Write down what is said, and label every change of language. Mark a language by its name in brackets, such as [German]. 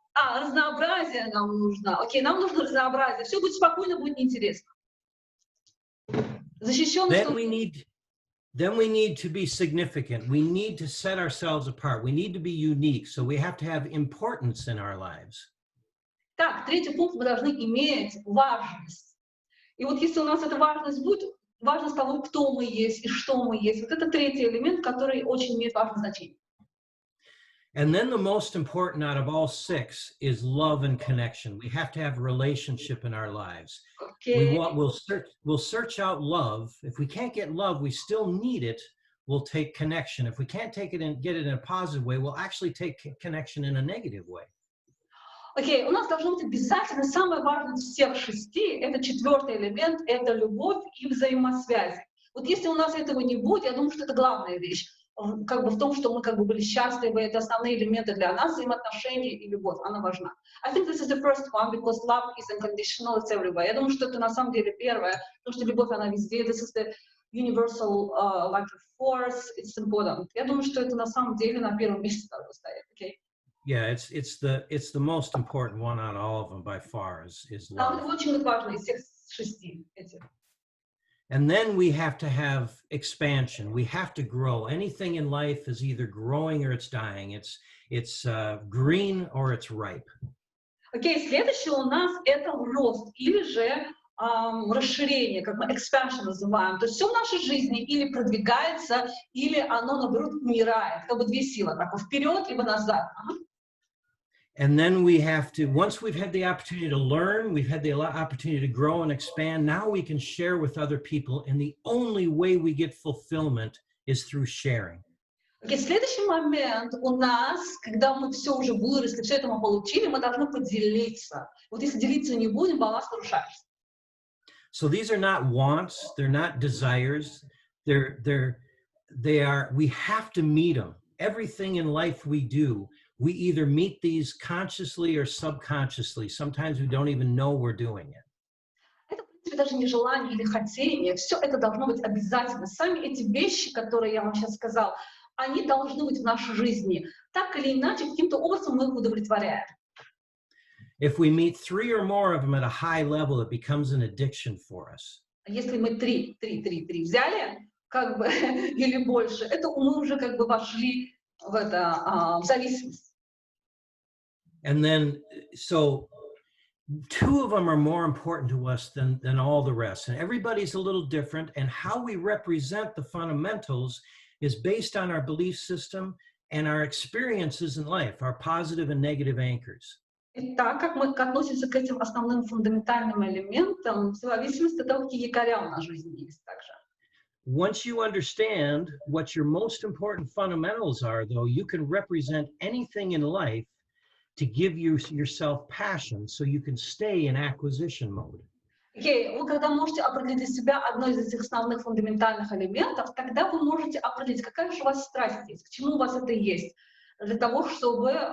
[Russian] Разнообразие нам нужно. Окей, нам нужно разнообразие. Все будет спокойно, будет неинтересно. Защищенность. [English] Then we need to be significant. We need to set ourselves apart. We need to be unique. So we have to have importance in our lives. Так, третий пункт, мы должны иметь важность. И вот если у нас эта важность будет, важность того, кто мы есть и что мы есть, вот это третий элемент, который очень имеет важное значение. And then the most important out of all six is love and connection. We have to have a relationship in our lives. Okay. We'll search out love. If we can't get love, we still need it. We'll take connection. If we can't take it and get it in a positive way, we'll actually take connection in a negative way. [Russian] Окей, у нас должно быть обязательно самое важное из всех шести, это четвертый элемент, это любовь и взаимосвязи. Вот если у нас этого не будет, я думаю, что это главная вещь. Как бы в том, что мы как бы были счастливы, это основные элементы для нас, взаимоотношения и любовь, она важна. [English] I think this is the first one, because love is unconditional, it's everywhere. [Russian] Я думаю, что это на самом деле первое, потому что любовь, она везде, [English] this is the universal like force, it's important. [Russian] Я думаю, что это на самом деле на первом месте должно стоять, okay? [English] Yeah, it's the most important one out of all of them by far is love. [Russian] Это очень важно из всех шести этих. [English] And then we have to have expansion. We have to grow. Anything in life is either growing or it's dying. It's green or it's ripe. [Russian] Окей, следующее у нас это рост или же расширение, как мы expansion называем. То есть все в нашей жизни или продвигается, или оно, наоборот, умирает. Как бы две силы, так вот вперед, либо назад. [English] And then we have to, once we've had the opportunity to learn, we've had the opportunity to grow and expand, now we can share with other people, and the only way we get fulfillment is through sharing. [Russian] Okay, следующий момент у нас, когда мы все уже выросли, все это мы получили, мы должны поделиться. Вот если делиться не будем, баланс нарушается. [English] So these are not wants, they're not desires, they are, we have to meet them. Everything in life we do, we either meet these consciously or subconsciously. Sometimes we don't even know we're doing it. [Russian] Это, в принципе, даже не желание или хотение. Все это должно быть обязательно. Сами эти вещи, которые я вам сейчас сказал, они должны быть в нашей жизни. Так или иначе, каким-то образом мы их удовлетворяем. [English] If we meet 3 or more of them at a high level, it becomes an addiction for us. [Russian] Если мы три взяли, как бы, или больше, это мы уже как бы вошли в это, в зависимость. [English] And then, so two of them are more important to us than all the rest. And everybody's a little different. And how we represent the fundamentals is based on our belief system and our experiences in life, our positive and negative anchors. [Russian] Итак, как мы относимся к этим основным фундаментальным элементам, в зависимости от того, какие якоря у нас в жизни есть также. [English] Once you understand what your most important fundamentals are, though, you can represent anything in life to give yourself passion so you can stay in acquisition mode. [Russian] Окей, вы когда можете определить для себя одно из этих основных фундаментальных элементов, тогда вы можете определить, какая же у вас страсть есть, к чему у вас это есть, для того, чтобы...